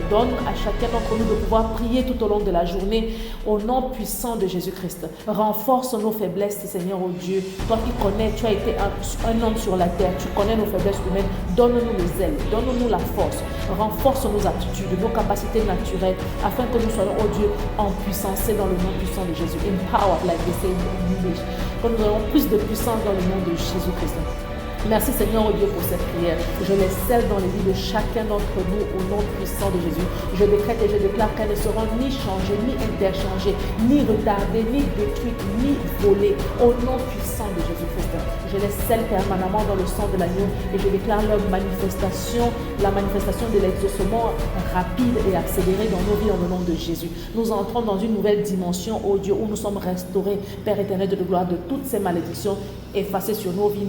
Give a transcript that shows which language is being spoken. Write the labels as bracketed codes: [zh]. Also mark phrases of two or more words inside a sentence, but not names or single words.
[fr] Donne à chacun d'entre nous de pouvoir prier tout au long de la journée au nom puissant de Jésus-Christ. Renforce nos faiblesses, Seigneur, ô Dieu. Toi qui connais, tu as été un homme sur la terre, tu connais nos faiblesses humaines. Donne-nous les ailes, donne-nous la force. Renforce nos aptitudes, nos capacités naturelles, afin que nous soyons, ô Dieu, en puissance dans le nom puissant de Jésus. [en] Empowered, like they say in English. [fr] Que nous ayons plus de puissance dans le nom de Jésus-Christ. Merci Seigneur, oh Dieu, pour cette prière. Je les scelle dans les vies de chacun d'entre nous au nom puissant de Jésus. Je décrète et je déclare qu'elles ne seront ni changées, ni interchangées, ni retardées, ni détruites, ni volées au nom puissant de Jésus-Christ. Je les scelle permanemment dans le sang de l'agneau et je déclare leur manifestation, la manifestation de l'exaucement rapide et accéléré dans nos vies en le nom de Jésus. Nous entrons dans une nouvelle dimension, oh Dieu, où nous sommes restaurés, Père éternel de gloire, de toutes ces malédictions effacées sur nos vies.